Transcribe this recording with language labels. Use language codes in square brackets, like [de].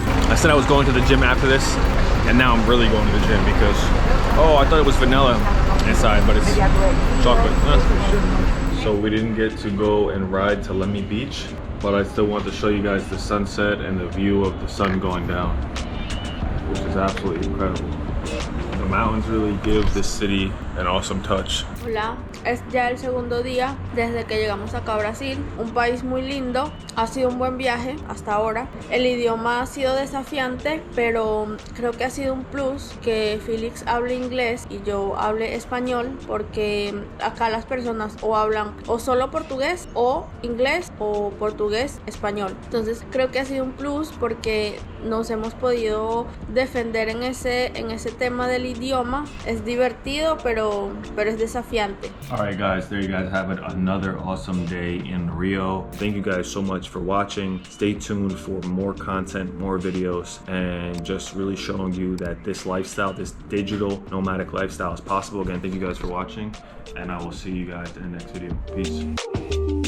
[en] I said I was going to the gym after this, and now I'm really going to the gym because, oh, I thought it was vanilla inside, but it's chocolate. So we didn't get to go and ride to Lemmy Beach, but I still want to show you guys the sunset and the view of the sun going down, which is absolutely incredible. The mountains really give this city an awesome touch. [es] Hola, es ya el segundo día desde que llegamos acá a Brasil, un país muy lindo, ha sido un buen viaje hasta ahora. El idioma ha sido desafiante, pero creo que ha sido un plus que Felix hable inglés y yo hable español, porque acá las personas o hablan o solo portugués o inglés o portugués español. Entonces creo que ha sido un plus porque nos hemos podido defender en ese tema del idioma. Es divertido, pero es desafiante. [en] Alright guys, there you guys have it. Another awesome day in Rio. Thank you guys so much for watching. Stay tuned for more content, more videos, and just really showing you that this lifestyle, this digital nomadic lifestyle is possible. Again, thank you guys for watching, and I will see you guys in the next video. Peace.